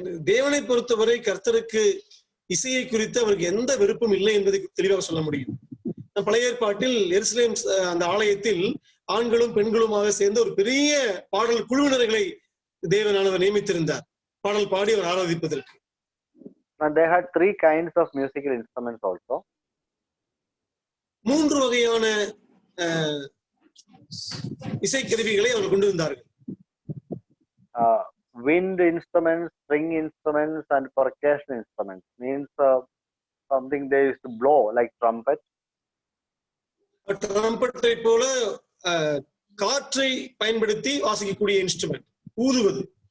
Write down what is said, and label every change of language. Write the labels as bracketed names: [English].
[Tamil] தேவனை பொறுத்தவரை கர்த்தருக்கு இசையை குறித்து அவருக்கு எந்த விருப்பம் இல்லை என்பதை தெளிவாக சொல்ல முடியும். பழைய ஏற்பாட்டில் எருசலேம் அந்த ஆலயத்தில் ஆண்களும் பெண்களுமாக சேர்ந்து ஒரு பெரிய பாடல் குழுவினர்களை தேவனானவர் நியமித்திருந்தார், பாடல் பாடி அவர் ஆராதிப்பதற்கு. [English] And they had 3 kinds of musical instruments also. [Tamil] 3 வகையான இசைக்கருவிகளை அவர் கொண்டு வந்தார்கள். [English] Wind instruments, string instruments, and percussion instruments. Means something they used to blow like trumpet. [Tamil] ட்ரம்பட்டை போல காற்றை பயன்படுத்தி வாசிக்கக்கூடிய இன்ஸ்ட்ருமெண்ட், ஊதுவது.